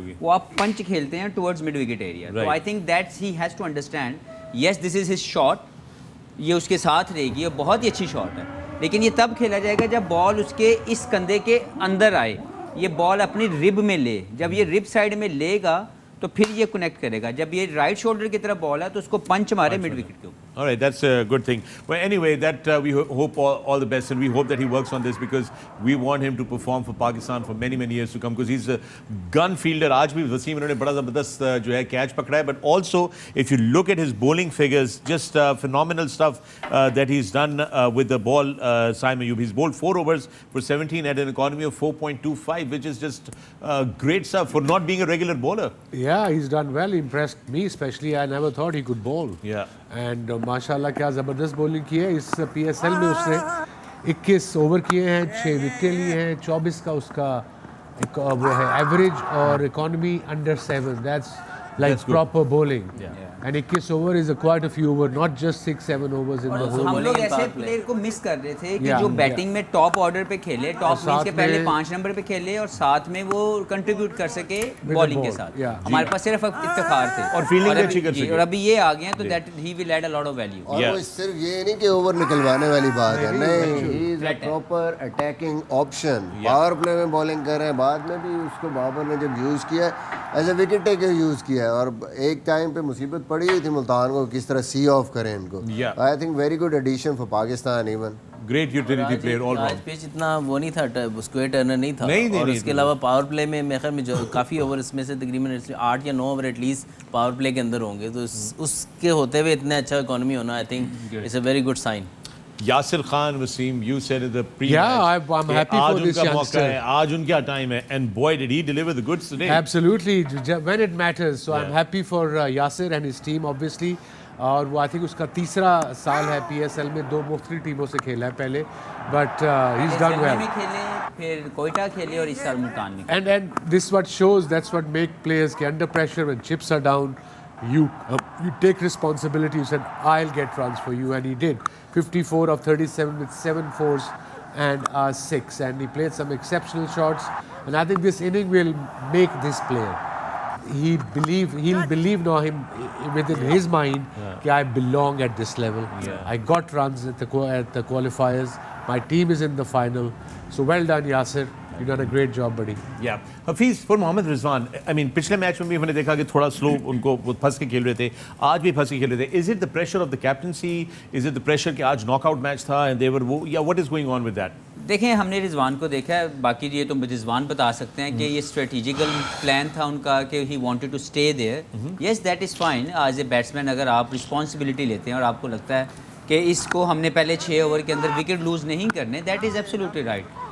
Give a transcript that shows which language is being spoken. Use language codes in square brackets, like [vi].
[ur] وہ آپ پنچ کھیلتے ہیں [en] Towards mid wicket area. [ur] تو [en] I think that he has to understand yes this is his shot, [ur] یہ اس کے ساتھ رہے گی اور بہت ہی اچھی شاٹ ہے, لیکن یہ تب کھیلا جائے گا جب بال اس کے اس کندھے کے اندر آئے, یہ بال اپنی رب میں لے. جب یہ رب سائڈ میں لے گا تو پھر یہ کنیکٹ کرے گا. جب یہ رائٹ شولڈر کی طرف بال ہے تو اس کو پنچ مارے مڈ وکٹ کے اوپر. [en] All right, that's a good thing. Well, anyway, that we hope all the best, and we hope that he works on this because we want him to perform for Pakistan for many years to come because he's a gun fielder. [ur] Aaj bhi Wasim ne bada zabardast jo hai catch pakda hai, [en] but also if you look at his bowling figures, just phenomenal stuff that he's done with the ball. Simon Ayub, he's bowled 4 overs for 17 at an economy of 4.25, which is just great stuff for not being a regular bowler. Yeah, he's done well. He impressed me especially. I never thought he could bowl. Yeah. [ur] And ماشاء اللہ کیا زبردست bowling کی ہے. اس P S L میں اس نے 21 over کیے ہیں, 6 وکٹیں لی ہیں, 24 کا اس کا وہ ہے ایوریج, اور economy under 7. [en] That's like proper bowling. And 21 over is quite a few over, not just 6-7 overs in the whole. [ur] ہم لوگ ایسے پلیئر کو مس کر رہے تھے کہ جو بیٹنگ میں ٹاپ آرڈر پہ کھیلے, ٹاپ اننگز کے پہلے 5 نمبر پہ کھیلے اور ساتھ میں وہ کنٹریبیوٹ کر سکے بالنگ کے ساتھ. ہمارے پاس صرف افتخار تھے اور فیلڈنگ اچھی کر سکے, اور ابھی یہ آ گئے ہیں تو [en] That he will add a lot of value. [ur] اور وہ صرف یہ نہیں کہ اوور نکلوانے والی بات ہے, نہیں, [en] He is a proper attacking option. [ur] Power play میں بالنگ کر رہے ہیں, بعد میں بھی اس کو بابر نے جب یوز کیا [en] as a wicket taker [ur] use کیا ہے, اور ایک ٹائم پہ مصیبت پڑی ہوئی تھی ملتان کو کس طرح سی آف کریں ان کو. [en] I think very good addition for Pakistan. Even great utility player all round. [ur] آج پیچ اتنا وہ نہیں تھا, اسکوئر ٹرنر نہیں تھا, اور اس کے علاوہ پاور پلے میں میرے خیال میں جو کافی اوور اس میں سے تقریباً 8 یا 9 over at least power play کے اندر ہوں گے, تو اس کے ہوتے ہوئے اتنا اچھا اکانومی ہونا, [en] I think it's a very good sign. Yasir Khan, Wasim, you said in the pre-match. Yeah, I'm happy for this youngster. [ur] Aaj unka time hai, [en] and boy did he deliver the goods today. Absolutely, when it matters. So I'm happy for Yasir and his team obviously. [ur] اور وہ I think اس کا تیسرا سال ہے P S L میں, 2 مختلف ٹیموں سے کھیلا ہے پہلے, [en] But he is done well. [ur] پھر کوئٹہ کھیلے اور اس سال ملتان میں. [en] And this what shows, that's what make players کے under pressure when chips are down you take responsibility. You said I'll get runs for you, and he did. 54 of 37 with 7 fours and 6, and he played some exceptional shots, and I think this inning will make this player, he'll believe now him within his mind that I belong at this level. I got runs at the qualifiers, my team is in the final, so well done Yasir, you've done a great job buddy. Yeah, Hafeez, for Mohammad Rizwan, I mean [ur] پچھلے match میں بھی ہم نے دیکھا کہ تھوڑا سلو ان کو پھنس کے کھیل رہے تھے, آج بھی پھنس کے کھیل رہے تھے. [en] Is it the pressure of the captaincy? Is it the pressure [ur] کہ آج ناک آؤٹ میچ تھا [en] and they were, yeah, what is going on with that? [ur] دیکھیں ہم نے رضوان کو دیکھا ہے, باقی یہ تو رضوان بتا سکتے ہیں کہ یہ اسٹریٹجیکل پلان تھا ان کا کہ [en] He wanted to stay there. Yes that is fine. As a batsman [ur] اگر آپ رسپانسبلٹی لیتے ہیں اور آپ کو لگتا ہے کہ اس کو ہم نے پہلے 6 اوور کے اندر وکٹ لوز نہیں کرنے, [en] That is absolutely right.